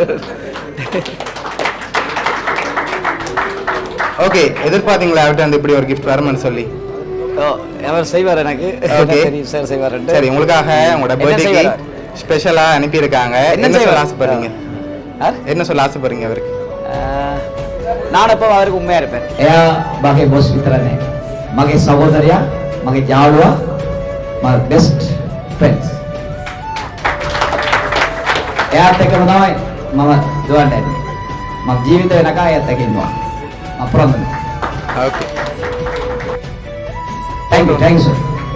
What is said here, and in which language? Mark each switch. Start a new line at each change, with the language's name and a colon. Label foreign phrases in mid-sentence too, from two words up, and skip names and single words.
Tamil: ஓகே எதிர்பார்த்தீங்களா அவர்கிட்ட வந்து இப்படி ஒரு கிஃப்ட் வரும்னு சொல்லி? அவர் செய்வார் எனக்கு. ஓகே சார் செய்வார். சரி உங்களுக்காக உங்களோட பர்த்டேக்கு ஸ்பெஷலாக அனுப்பியிருக்காங்க. என்ன சொல்ல ஆசைப்படுறீங்க? என்ன சொல்ல ஆசைப்படுறீங்க அவருக்கு? நான் எப்போ அவருக்கு உண்மையா இருப்பேன்.
Sinhala: එයා මගේ බොස් විතර නේ. මගේ සහෝදරයා, මගේ යාළුවා,
English: my best friends.
Sinhala: එයාත් එක්කම තමයි මම දුවන්නේ. මම ජීවිතේ වෙනකන් එයාත් එක්ක ඉන්නවා. මම ප්‍රොමිස්.
Tamil: ஓகே
English: Thank you sir.